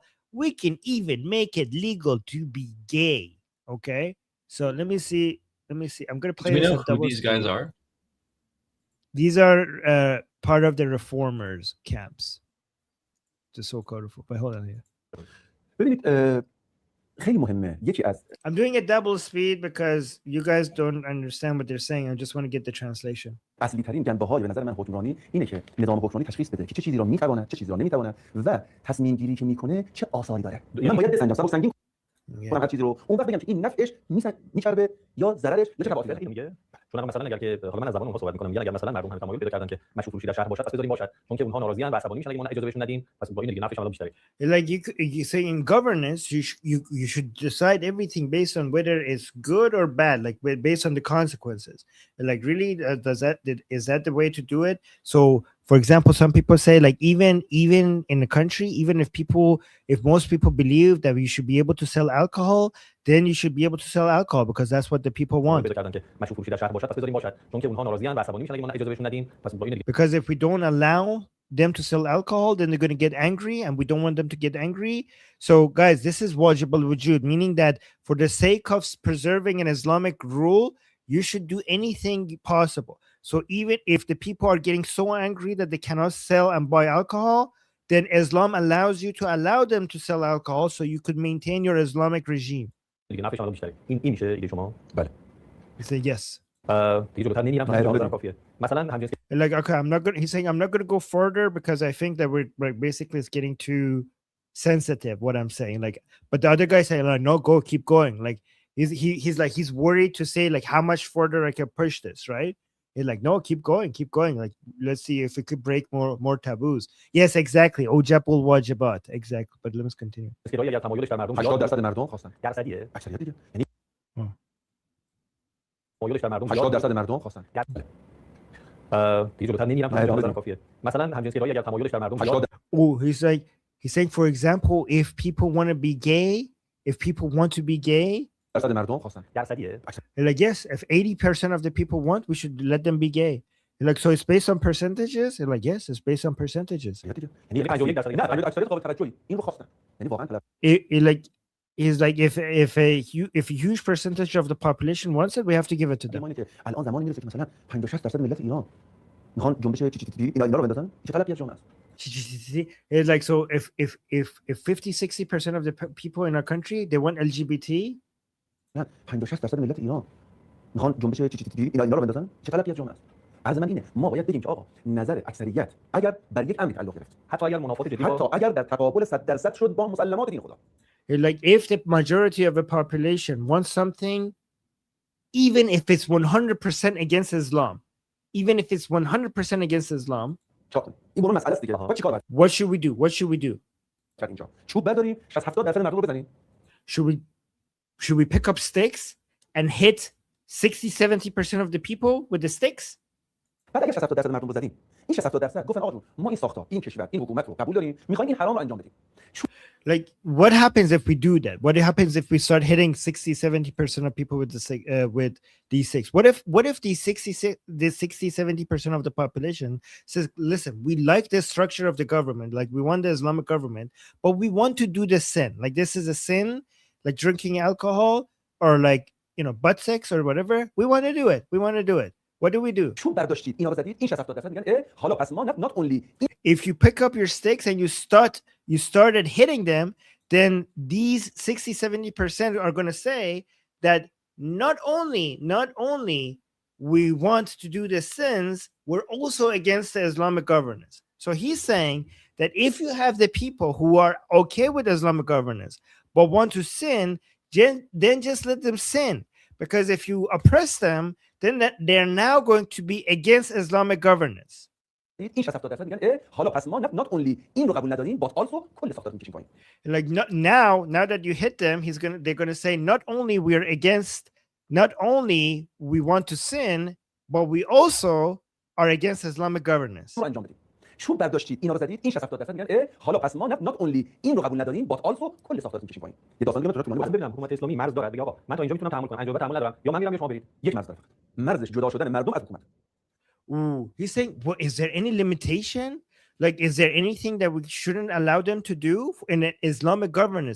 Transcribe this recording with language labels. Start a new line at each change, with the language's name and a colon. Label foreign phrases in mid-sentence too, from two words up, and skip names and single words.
English: We can even make it legal to be gay. Okay. So let me see. I'm going to play. Do we know who these guys are? These are part of the reformers camps. The so-called reform. But hold on here.
Persian: خیلی مهمه یکی از
English: I'm doing a double speed because you guys don't understand what they're saying. I just want to get the translation.
Persian: اصلی ترین جنبه‌های به نظر من حکمرانی اینه که نظام حکمرانی تشخیص بده که چه چیزی را میتواند چه چیزی را نمیتواند و تصمیم گیری که میکنه چه آثاری داره. من باید بسنجم سنگین
English: Yeah.
Persian: کنم هر چیزی رو اون وقت بگم که این نفعش میچربه یا ضررش یا چه تبعاتی داره میگه چون مثلا اگر که حالا من از زبان اونها صحبت میکنم میگن اگر مثلا مردم هم تمایل پیدا کردن که مشروط فروشی در شهر باشد پس بذاریم باشد چون که اونها ناراضیان و عصبانی میشن اگه ما اجازه بهشون ندیم پس با این دیگه نفعش هم بیشتره
English: Like you say in governance, you should decide everything based on whether it's good or bad, like based on the consequences. Like really, is that the way to do it? So, for example, some people say like even in the country, even if most people believe that we should be able to sell alcohol, then you should be able to sell alcohol because that's what the people want.
Persian: پیدا کردن که مشروط فروشی در شهر باشد پس بذاریم باشد چون که اونها ناراضیان و عصبانی میشن اگه ما اجازه بهشون ندیم پس با این دیگه
English: Because if we don't allow them to sell alcohol, then they're going to get angry, and we don't want them to get angry. So, guys, this is
Arabic: واجب الوجود,
English: meaning that for the sake of preserving an Islamic rule, you should do anything possible. So, even if the people are getting so angry that they cannot sell and buy alcohol, then Islam allows you to allow them to sell alcohol so you could maintain your Islamic regime.
Persian: دیگه نفعش هم بیشتره این میشه ایده شما بله
English: You say yes.
Persian: دیگه جلوتر نمیرم تا جواب بدم کافیه مثلا همجنس
English: Like, okay, he's saying I'm not going to go further because I think that we're like basically it's getting too sensitive what I'm saying. Like, but the other guy saying like, no, go, keep going. Like he's worried to say like how much further I can push this, right? He's like, no, keep going. Like, let's see if we could break more taboos. Yes, exactly.
Arabic: أوجب الواجبات.
English: Exactly. But let's continue.
Persian: اسکرایی اگر تمایلش در مردم 80% مردم خواستن درصدیه اکثریت دیگه یعنی تمایلش در مردم 80% مردم خواستن دیگه جلوتر نمیرم تا جواب بدم کافیه مثلا همجنسگرایی اگر تمایلش در مردم 80
English: Oh, he's saying, for example, if people want to be gay,
Persian: درصد مردم خواستن درصدیه
English: like yes, if 80% of the people want, we should let them be gay. Like, so it's based on percentages. Like, yes, it's based on percentages.
Persian: یعنی 51% نه اکثریت قابل توجهی این رو خواستن یعنی واقعا طلب
English: Like is like if a huge percentage of the population wants it, we have to give it to them.
Persian: زمانی که الان زمانی میرسه که مثلا 50-60% ملت ایران میخوان جنبش اینا رو بندازن چه طلبی از جامعه است
English: It's like, so if 50-60% of the people in our country, they want LGBT,
Persian: نه 50-60% ملت ایران میخوان جنبش اینا رو بندازن چه طلبی از جامعه است از من اینه ما باید بگیم که آقا نظر اکثریت اگر بر یک امر تعلق گرفت حتی اگر منافات جدی حتی اگر در تقابل 100% شد با مسلمات دین خدا
English: like if the majority of the population wants something, even if it's 100% against Islam,
Persian: این برون مسئله است دیگه با چیکار باید
English: what should we do?
Persian: کرد اینجا چوب برداریم 60-70% مردم رو بزنیم
English: should we pick up sticks and hit 60-70% of the people with the sticks?
Persian: بعد اگه 60-70% مردم رو زدیم این 60% گفتن آقا ما این ساختار این کشور این حکومت رو قبول داریم میخوایم این حرام رو انجام بدیم
English: Like, what happens if we do that? What happens if we start hitting 60-70% of people with these six? What if these 60-70% of the population says, listen, we like the structure of the government, like we want the Islamic government, but we want to do the sin. Like, this is a sin, like drinking alcohol or like, butt sex or whatever. We want to do it. What do we do?
Persian: چوب برداشتید اینا رو زدید این 60-70% میگن حالا پس ما
English: not only if you pick up your sticks and you started hitting them, then these 60-70% are going to say that not only we want to do the sins, we're also against the Islamic governance. So he's saying that if you have the people who are okay with Islamic governance but want to sin, then just let them sin, because if you oppress them, then they're now going to be against Islamic governance.
Persian: این 60-70% میگن حالا پس ما
English: not only
Persian: این رو قبول نداریم
English: but also
Persian: کل ساختار میکشیم پایین
English: Like, now that you hit them, they're gonna say not only we want to sin, but we also are against Islamic governance.
Persian: رو انجام بدیم چوب برداشتید اینا رو زدید این 60-70% میگن حالا پس ما
English: not only
Persian: این رو قبول نداریم
English: but also
Persian: کل ساختار میکشیم پایین یه داستان دیگه من تو ببینم حکومت اسلامی مرز داره بگه آقا من تا اینجا میتونم تحمل کنم اینجا تحمل ندارم یا من میرم شما برید یک مرز داره مرزش جدا شدن مردم از حکومت
English: Ooh, he's saying, well, is there any limitation? Like, is there anything that we shouldn't allow them to do in an Islamic governance?